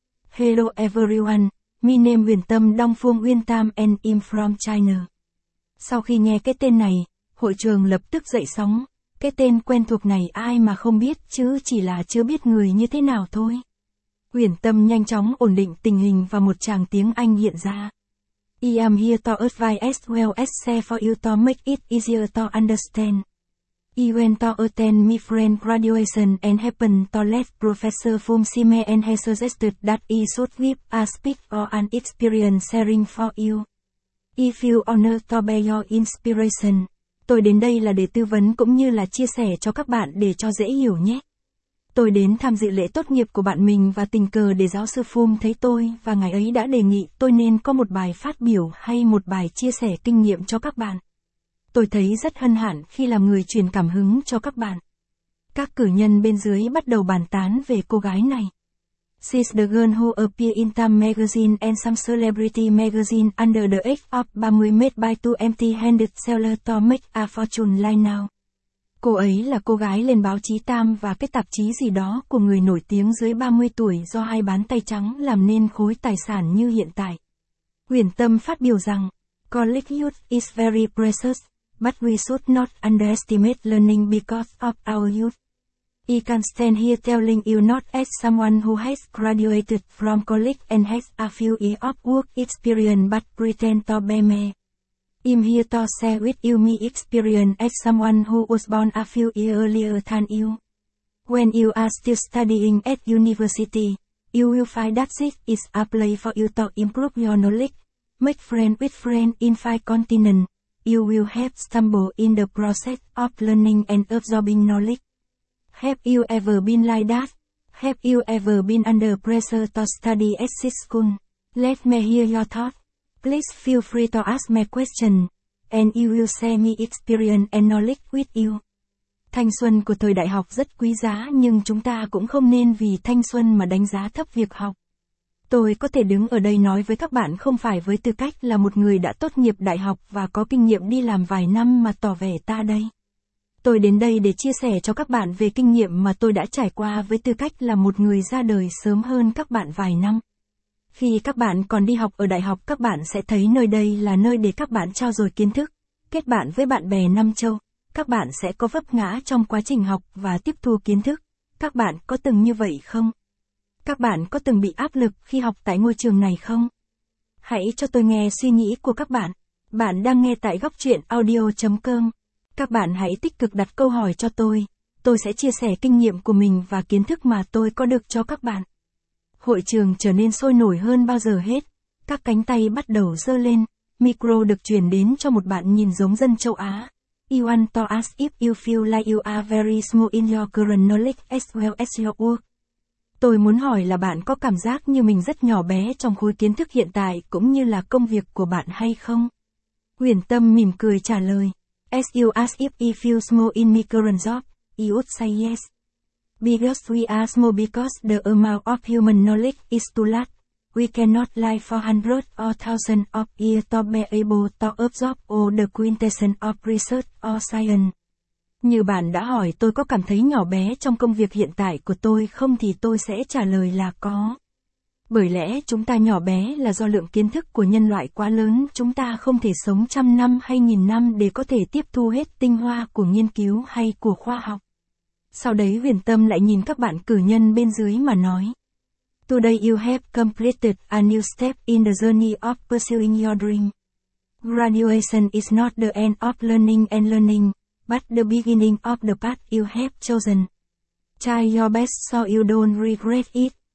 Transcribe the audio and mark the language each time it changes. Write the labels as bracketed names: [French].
[English] Hello everyone, my name Huyền Tâm Đông Phương Huyền Tâm and I'm from China. [Vietnamese] Sau khi nghe cái tên này, hội trường lập tức dậy sóng, cái tên quen thuộc này ai mà không biết chứ, chỉ là chưa biết người như thế nào thôi. Huyền Tâm nhanh chóng ổn định tình hình và một tràng tiếng Anh hiện ra. [English] I am here to advise as well as share for you to make it easier to understand. I went to attend my friend graduation and happened to let Professor Fung Sime and he suggested that I should whip a speak or an experience sharing for you. I feel honored to be your inspiration. [Vietnamese] Tôi đến đây là để tư vấn cũng như là chia sẻ cho các bạn để cho dễ hiểu nhé. Tôi đến tham dự lễ tốt nghiệp của bạn mình và tình cờ để giáo sư Phung thấy tôi và ngài ấy đã đề nghị tôi nên có một bài phát biểu hay một bài chia sẻ kinh nghiệm cho các bạn. Tôi thấy rất hân hạnh khi làm người truyền cảm hứng cho các bạn. Các cử nhân bên dưới bắt đầu bàn tán về cô gái này. [English] She's the girl who appeared in Time magazine and some celebrity magazine under the age of 30 made by two empty-handed sellers to make a fortune like now. [Vietnamese] Cô ấy là cô gái lên báo chí Tam và cái tạp chí gì đó của người nổi tiếng dưới 30 tuổi do hai bán tay trắng làm nên khối tài sản như hiện tại. Huyền Tâm phát biểu rằng, [English] College youth is very precious, but we should not underestimate learning because of our youth. I can stand here telling you not as someone who has graduated from college and has a few years of work experience but pretend to be me. I'm here to share with you my experience as someone who was born a few years earlier than you. When you are still studying at university, you will find that this is a place for you to improve your knowledge, make friends with friends in five continents. You will have stumbled in the process of learning and absorbing knowledge. Have you ever been like that? Have you ever been under pressure to study at this school? Let me hear your thoughts. Please feel free to ask me questions, and you will share my experience and knowledge with you. [Vietnamese] Thanh xuân của thời đại học rất quý giá nhưng chúng ta cũng không nên vì thanh xuân mà đánh giá thấp việc học. Tôi có thể đứng ở đây nói với các bạn không phải với tư cách là một người đã tốt nghiệp đại học và có kinh nghiệm đi làm vài năm mà tỏ vẻ ta đây. Tôi đến đây để chia sẻ cho các bạn về kinh nghiệm mà tôi đã trải qua với tư cách là một người ra đời sớm hơn các bạn vài năm. Khi các bạn còn đi học ở đại học, các bạn sẽ thấy nơi đây là nơi để các bạn trao dồi kiến thức, kết bạn với bạn bè năm châu. Các bạn sẽ có vấp ngã trong quá trình học và tiếp thu kiến thức. Các bạn có từng như vậy không? Các bạn có từng bị áp lực khi học tại ngôi trường này không? Hãy cho tôi nghe suy nghĩ của các bạn. Bạn đang nghe tại góc truyện audio.com. Các bạn hãy tích cực đặt câu hỏi cho tôi. Tôi sẽ chia sẻ kinh nghiệm của mình và kiến thức mà tôi có được cho các bạn. Hội trường trở nên sôi nổi hơn bao giờ hết. Các cánh tay bắt đầu giơ lên. Micro được chuyển đến cho một bạn nhìn giống dân châu Á. [English] I want to ask if you feel like you are very small in your current knowledge as well as your work. [Vietnamese] Tôi muốn hỏi là bạn có cảm giác như mình rất nhỏ bé trong khối kiến thức hiện tại cũng như là công việc của bạn hay không? Huyền Tâm mỉm cười trả lời. [English] As you ask if I feel small in my current job, I would say yes. Because we are small because the amount of human knowledge is too large, we cannot live for hundreds or thousands of years to be able to absorb all the quintessence of research or science. [Vietnamese] Như bạn đã hỏi tôi có cảm thấy nhỏ bé trong công việc hiện tại của tôi không thì tôi sẽ trả lời là có. Bởi lẽ chúng ta nhỏ bé là do lượng kiến thức của nhân loại quá lớn, chúng ta không thể sống trăm năm hay nghìn năm để có thể tiếp thu hết tinh hoa của nghiên cứu hay của khoa học. Sau đấy Huyền Tâm lại nhìn các bạn cử nhân bên dưới mà nói. [English] Today you have completed a new step in the journey of pursuing your dream. Graduation is not the end of learning and learning, but the beginning of the path you have chosen. Try your best so you don't regret it.